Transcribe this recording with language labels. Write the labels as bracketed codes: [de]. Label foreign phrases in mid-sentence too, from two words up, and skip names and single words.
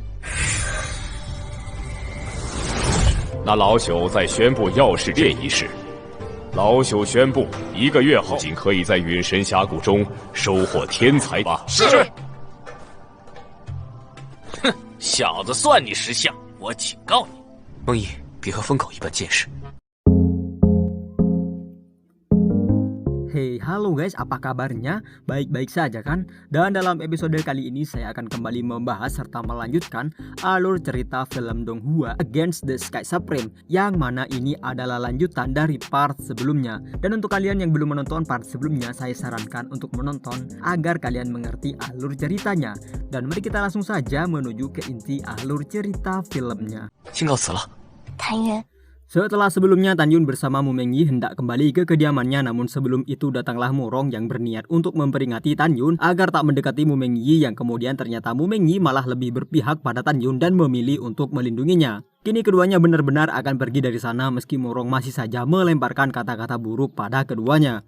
[zh] 那老朽再宣布药师殿一事。老朽宣布，1个月后仅可以在陨神峡谷中收获天才吧。是。哼，小子算你识相，我警告你，梦怡，别和疯狗一般见识。 [id] Hey, halo guys, apa kabarnya? Baik-baik saja kan? Dan dalam episode kali ini saya akan kembali membahas serta melanjutkan alur cerita film Donghua Against the Sky Supreme, yang mana ini adalah lanjutan dari part sebelumnya. Dan untuk kalian yang belum menonton part sebelumnya, saya sarankan untuk menonton agar kalian mengerti alur ceritanya. Dan mari kita langsung saja menuju ke inti alur cerita filmnya. [zh] 先告辞了，谭元。 [id] Setelah sebelumnya Tan Yun bersama Mu Mengyi hendak kembali ke kediamannya, namun sebelum itu datanglah Murong yang berniat untuk memperingati Tan Yun agar tak mendekati Mu Mengyi, yang kemudian ternyata Mu Mengyi malah lebih berpihak pada Tan Yun dan memilih untuk melindunginya. Kini keduanya benar-benar akan pergi dari sana meski Murong masih saja melemparkan kata-kata buruk pada keduanya.